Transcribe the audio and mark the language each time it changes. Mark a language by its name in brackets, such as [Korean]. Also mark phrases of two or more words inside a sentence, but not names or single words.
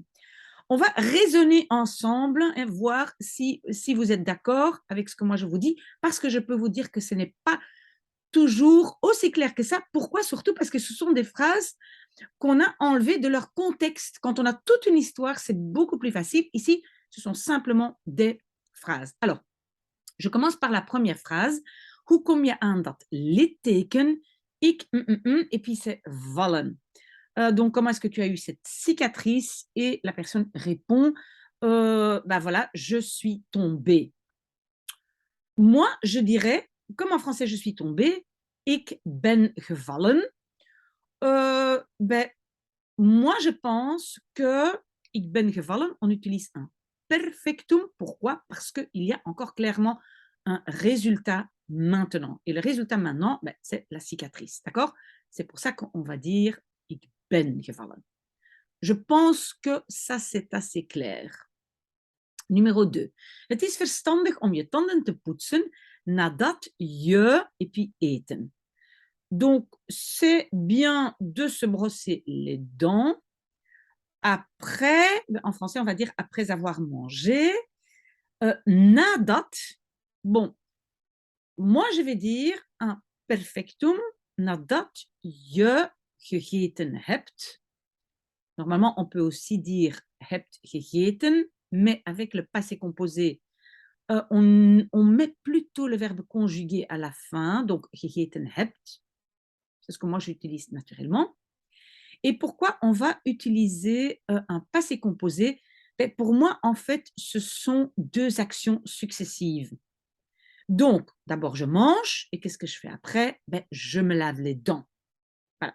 [French] On va raisonner ensemble et voir si vous êtes d'accord avec ce que moi je vous dis, parce que je peux vous dire que ce n'est pas toujours aussi clair que ça. Pourquoi? Surtout parce que ce sont des phrases qu'on a enlevées de leur contexte. Quand on a toute une histoire, c'est beaucoup plus facile. Ici, ce sont simplement des phrases. Alors, je commence par la première phrase. [Dutch] Hoe kom je aan dat litteken? Ik, [French] et puis c'est vallen. Donc, comment est-ce que tu as eu cette cicatrice? Et la personne répond, bah voilà, je suis tombée. Moi, je dirais, comme en français, je suis tombée, [Dutch] ik ben gevallen. [French] Ben, moi, je pense que [Dutch] ik ben gevallen, [French] on utilise un perfectum. Pourquoi? Parce qu'il y a encore clairement un résultat maintenant. Et le résultat maintenant, ben, c'est la cicatrice. D'accord? C'est pour ça qu'on va dire [Dutch] ik ben gevallen. [French] Je pense que ça, c'est assez clair. Numéro 2. [Dutch] Het is verstandig om je tanden te poetsen nadat je, [French] et puis eten. Donc, c'est bien de se brosser les dents après, en français, on va dire après avoir mangé. Nadat, bon, moi je vais dire un perfectum [Dutch] nadat je gegeten hebt. [French] Normalement, on peut aussi dire [Dutch] hebt gegeten, [French] mais avec le passé composé, on met plutôt le verbe conjugué à la fin, donc [Dutch] gegeten hebt. [French] C'est ce que moi j'utilise naturellement. Et pourquoi on va utiliser un passé composé? Ben, pour moi, en fait, ce sont deux actions successives. Donc, d'abord, je mange, et qu'est-ce que je fais après? Ben, je me lave les dents. Voilà.